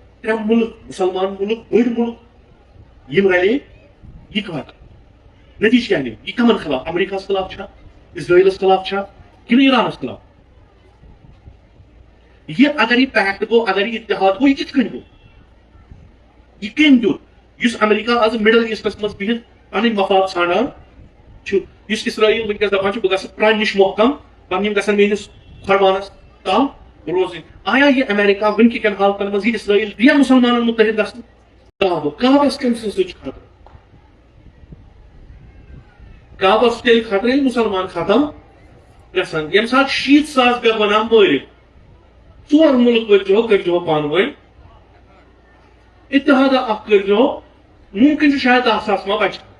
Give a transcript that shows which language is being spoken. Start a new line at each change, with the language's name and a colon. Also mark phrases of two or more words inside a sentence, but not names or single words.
Kashmiri: ترٛےٚ مُلک مسلمان مُلک بٔڑۍ مُلک یِم رلے یہ کتھ نتیجہ کیا نیو یہ کمن خلاف امریکہ خلاف چھا اسرائیلس خلاف چھا کن ایرانس خلاف یہ اگر یہ پیکٹ گو اگر یہ اتحاد گو یہ کت کن گو یہ کم دیت اس امریکہ آز مڈل ایسٹس مز بہت پن مفاد ژھانڈان اس اسرائیل ونکس دپان بہ گژھٕ پرانہِ نش محکم پن یم گژھن میٲنس فرمانس تل روزن آیا یہ امریکہ ونکہ کن حالتن مز یہ اسرائیل دیا مسلمانن متحد گژھن کعبس کم سۭتۍ خطرٕ کعبس تیٚلہِ خطرٕ ییٚلہِ مسلمان ختم گژھن ییٚمہِ ساتہٕ 60,000 گٔے بنان مٲرِتھ ژور مُلک ؤرۍزِہو کٔرۍزِہو پانہٕ ؤنۍ اتحادہ اکھ کٔرۍزِہو ممکن چھُ شاید 10,000 ما بچہِ